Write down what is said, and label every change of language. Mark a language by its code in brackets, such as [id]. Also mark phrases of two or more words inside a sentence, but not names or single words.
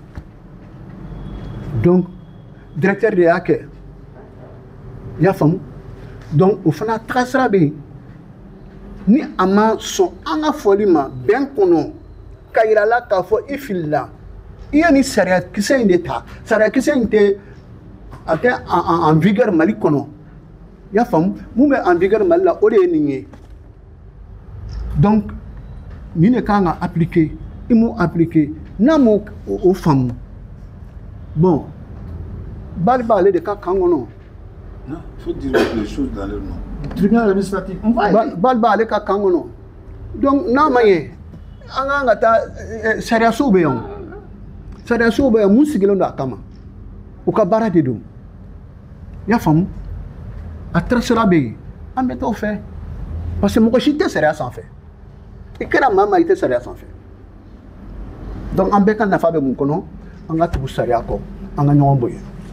[bm] donc [fr] directeur de [bm] y'a kɛ i y'a faamu donc o fana tagasira bɛ yen ni a ma sɔn an ka fɔli ma bɛn kɔnɔ ka yirala k'a fɔ i filila i ye nin sariya kisɛ in de ta sariya kisɛ in tɛ a tɛ [fr] en vigueur [bm] Mali kɔnɔ i y'a faamu mun bɛ [fr] en vigueur [bm] Mali la o de ye nin ye donc nin de kan ka appliquer i m'o appliquer n'a m'o o faamu bon bali b'ale de ka kan kɔnɔ. [fr] Non, il faut dire les choses dans leur nom. Tribunal administratif, on va aller. [bm] Balba ale ka kan kɔnɔ donc n'a ma ɲɛ an kan ka taa sariyasow bɛ yan sariyasow bɛ yan mun sigilen don a kama u ka baara de don i y'a faamu a taasira bɛ yen an bɛ t'o fɛ [fr] parce que [bm] mɔgɔ si tɛ sariya sanfɛ i kɛra maa o maa i tɛ sariya sanfɛ donc an bɛɛ ka nafa bɛ mun kɔnɔ an ka tugu sariya kɔ an ka ɲɔgɔn bonya.